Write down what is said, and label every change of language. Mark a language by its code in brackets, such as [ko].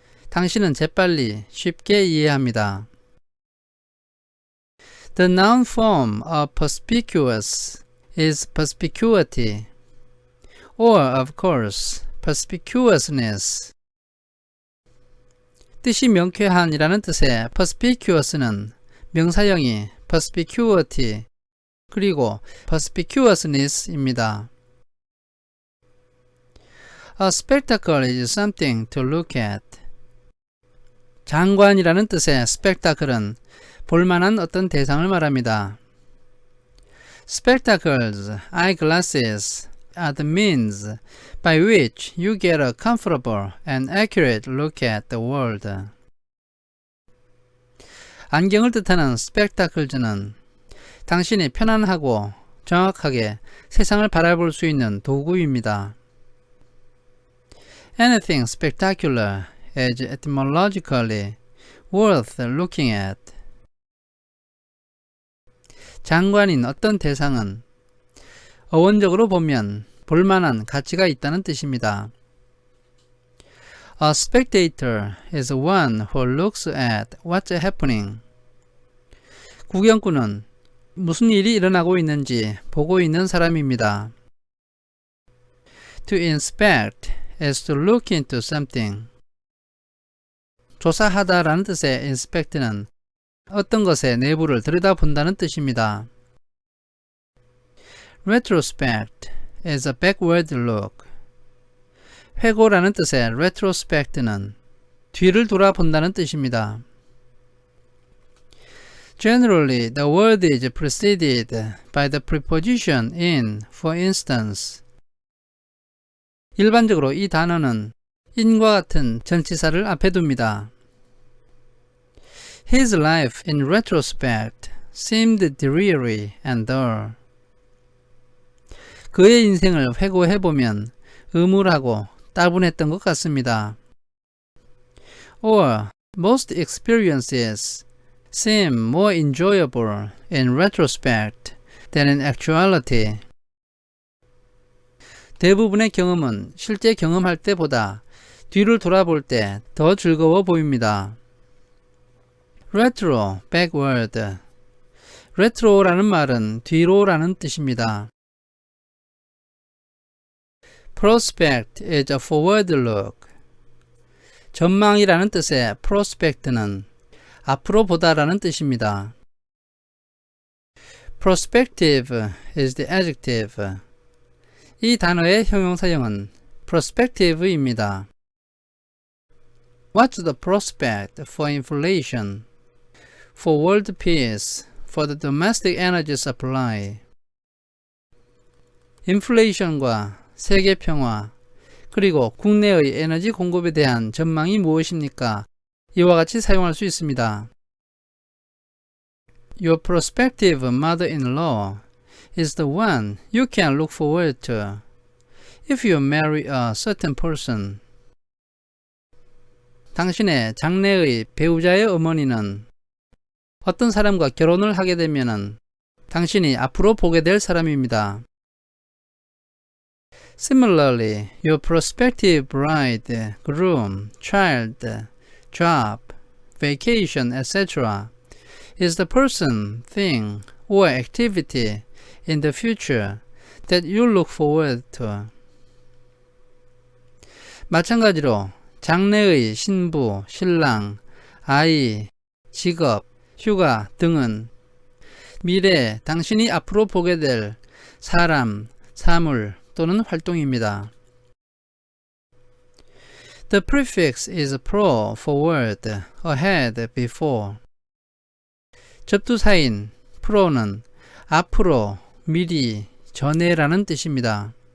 [ko] 당신은 재빨리, 쉽게 이해합니다. [en] The noun form of perspicuous is perspicuity, or of course, perspicuousness. [ko] 뜻이 명쾌한이라는 뜻의 perspicuous는 명사형이 perspicuity 그리고 perspicuousness입니다. [en] A spectacle is something to look at. [ko] 장관이라는 뜻의 spectacle은 볼만한 어떤 대상을 말합니다. [en] Spectacles, eyeglasses, are the means by which you get a comfortable and accurate look at the world. [ko] 안경을 뜻하는 spectacles는 당신이 편안하고 정확하게 세상을 바라볼 수 있는 도구입니다. [en] Anything spectacular is etymologically worth looking at. [ko] 장관인 어떤 대상은 어원적으로 보면 볼만한 가치가 있다는 뜻입니다. [en] A spectator is one who looks at what's happening. [ko] 구경꾼은 무슨 일이 일어나고 있는지 보고 있는 사람입니다. [en] To inspect is to look into something. [ko] 조사하다라는 뜻의 inspect는 어떤 것의 내부를 들여다본다는 뜻입니다. [en] Retrospect is a backward look. [ko] 회고라는 뜻의 retrospect는 뒤를 돌아본다는 뜻입니다. [en] Generally, the word is preceded by the preposition in, for instance. [ko] 일반적으로 이 단어는 in과 같은 전치사를 앞에 둡니다. [en] His life in retrospect seemed dreary and dull. [ko] 그의 인생을 회고해보면 음울하고 따분했던 것 같습니다. [en] Or, most experiences seem more enjoyable in retrospect than in actuality. [ko] 대부분의 경험은 실제 경험할 때보다 뒤를 돌아볼 때 더 즐거워 보입니다. [en] Retro, backward. [ko] retro라는 말은 뒤로라는 뜻입니다. [en] Prospect is a forward look. [ko] 전망이라는 뜻의 prospect는 앞으로 보다라는 뜻입니다. [en] Prospective is the adjective. [ko] 이 단어의 형용사형은 prospective입니다. [en] What's the prospect for inflation, for world peace, for the domestic energy supply? [ko] 인플레이션과 세계 평화, 그리고 국내의 에너지 공급에 대한 전망이 무엇입니까? 이와 같이 사용할 수 있습니다. [en] Your prospective mother-in-law is the one you can look forward to if you marry a certain person. [ko] 당신의 장래의 배우자의 어머니는 어떤 사람과 결혼을 하게 되면 당신이 앞으로 보게 될 사람입니다. [en] Similarly, your prospective bride, groom, child, job, vacation, etc. is the person, thing, or activity in the future that you look forward to. [ko] 마찬가지로 장래의 신부, 신랑, 아이, 직업, 휴가 등은 미래에 당신이 앞으로 보게 될 사람, 사물 또는 활동입니다. [en] The prefix is pro, forward, ahead, before. [ko] 접두사인 pro는 앞으로, 미리, 전에라는 뜻입니다.